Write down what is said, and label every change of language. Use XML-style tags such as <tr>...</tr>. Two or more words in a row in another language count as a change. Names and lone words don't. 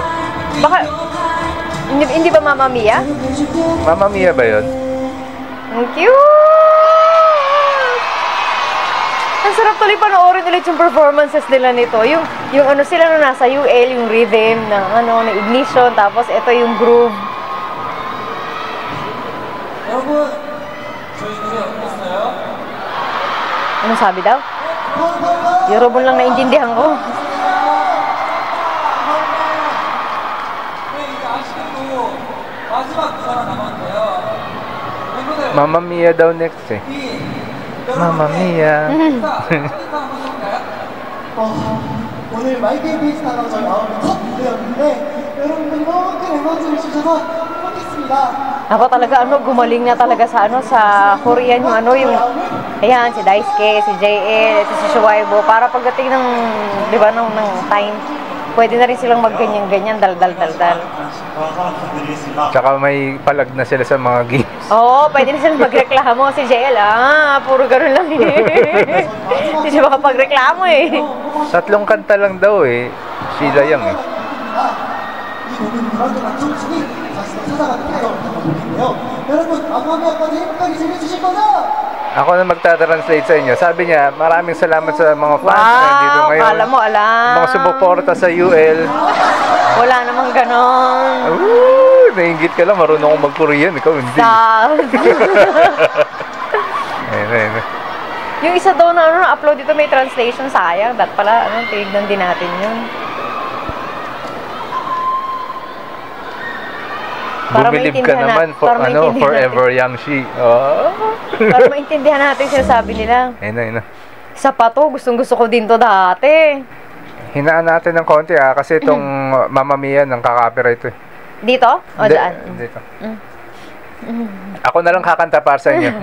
<tl>Baka, hindi ba Mamma Mia? Mamma Mia ba yun? Ang cute! Ang sarap tuloy panoorin ulit yung performances nila nito. Yung ano sila nung nasa UL, yung</tl> <en>rhythm ng na ignition,</en> <tl>tapos ito yung groove.</tl> <ko>여러분 저희 노래 어땠어요?</ko> <tl>Ano sabi daw? Yorobon lang naintindihan ko.</tl> <ko>네, 이제 아쉽게도 마지막 무사가 남았는데요. 멤버들</ko> <tl>Mamma Mia daw next eh. Mamma Mia.</tl> <ko>자, 한번 해볼까요? 오늘 마이케이피스타가 저희 나오는 첫 무대였는데 여러분들 이만큼 응원해주셔서 행복했습니다.</ko> <tl>Ako talaga, gumaling na talaga sa, sa Korean, yung ayan, si Daisuke, si JL, ito si Shuaibo, para pagdating ng, di ba, ng time, pwede na rin silang magganyan-ganyan, dal-dal. Tsaka may palag na sila sa mga games. Oo, pwede na silang magreklamo. Si JL, puro ganun lang eh. Hindi siya makapagreklamo eh. 3 kanta lang daw eh. Sheila Yang eh.</tl> <ko>이 곡은 불안정한 청춘이 다시 찾아가는 거라고 생각하는데요. 여러분, 아마미아까지 행복하게 즐겨주실 거죠?</ko> <tl>Ako na magta-translate sa inyo. Sabi niya, maraming salamat sa mga fans na dito ngayon. Alam mo, Mga sumuporta sa UL. Wala namang ganon. Nainggit ka lang, marunong akong mag-Korean. Ikaw hindi. Ayun. Yung isa daw na na-upload dito may translation, sayang. Dat pala, tignan din natin yun. Bumilib ka naman,</tl> <en>forever young</en> <tl>she. Para maintindihan natin sinasabi nila. Ayun. Isa pa to, gustong-gusto ko din to dati. Hinaan natin ng konti kasi itong Mamma Mia ng kakopyright eh. Dito? O daan? Dito. Ako na lang kakanta para sa inyo.</tl>